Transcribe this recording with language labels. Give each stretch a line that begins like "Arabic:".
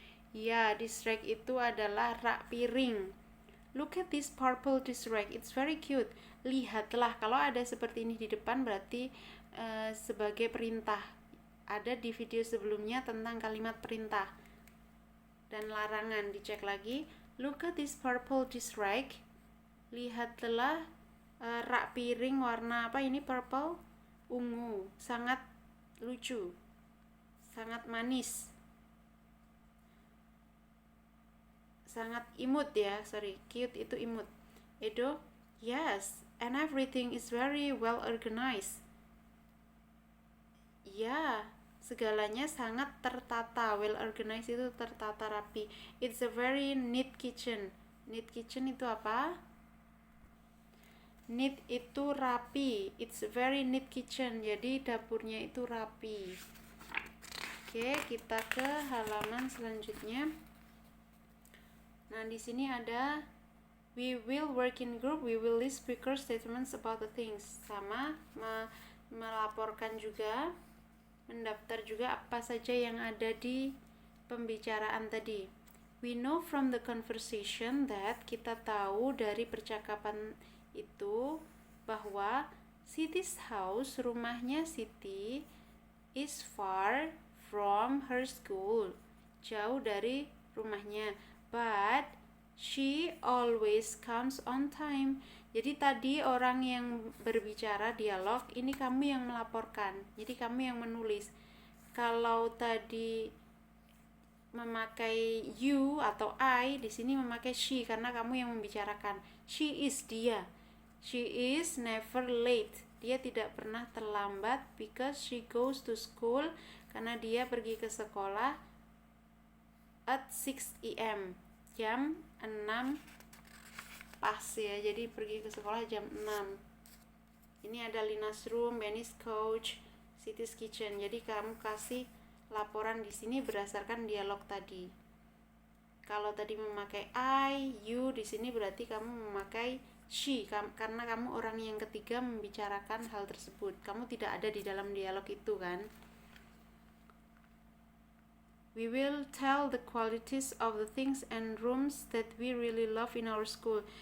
Indonesian: Ya, dish rack itu adalah rak piring.
English: Look at this purple dish rack, it's very cute.
Indonesian: Lihatlah, kalau ada seperti ini di depan berarti sebagai perintah. Ada di video sebelumnya tentang kalimat perintah dan larangan, dicek lagi.
English: Look at this purple dish rack.
Indonesian: Lihatlah rak piring warna apa ini, purple, ungu, sangat lucu, sangat manis, sangat imut ya, cute itu imut.
English: Edo, yes, and everything is very well organized.
Indonesian: Ya, segalanya sangat tertata. Well organized itu tertata rapi.
English: It's a very neat kitchen.
Indonesian: Neat kitchen itu apa? Neat itu rapi.
English: It's a very neat kitchen.
Indonesian: Jadi dapurnya itu rapi. Oke, kita ke halaman selanjutnya. Nah, di sini ada
English: we will work in group, we will list speaker statements about the things.
Indonesian: Sama melaporkan juga, mendaftar juga apa saja yang ada di pembicaraan tadi.
English: We know from the conversation that,
Indonesian: kita tahu dari percakapan itu bahwa
English: Siti's house,
Indonesian: rumahnya Siti,
English: is far from her school,
Indonesian: jauh dari rumahnya.
English: But she always comes on time.
Indonesian: Jadi tadi orang yang berbicara dialog, ini kamu yang melaporkan. Jadi kamu yang menulis. Kalau tadi memakai you atau I, di sini memakai she karena kamu yang membicarakan.
English: She is dia. She is never late.
Indonesian: Dia tidak pernah terlambat
English: because she goes to school
Indonesian: karena dia pergi ke sekolah
English: at 6 a.m.
Indonesian: jam 6 pas ya. Jadi pergi ke sekolah jam 6. Ini ada Lina's room, Benny's couch, Siti's kitchen. Jadi kamu kasih laporan di sini berdasarkan dialog tadi. Kalau tadi memakai I, you, di sini berarti kamu memakai she karena kamu orang yang ketiga membicarakan hal tersebut. Kamu tidak ada di dalam dialog itu kan?
English: We will tell the qualities of the things and rooms that we really love in our school.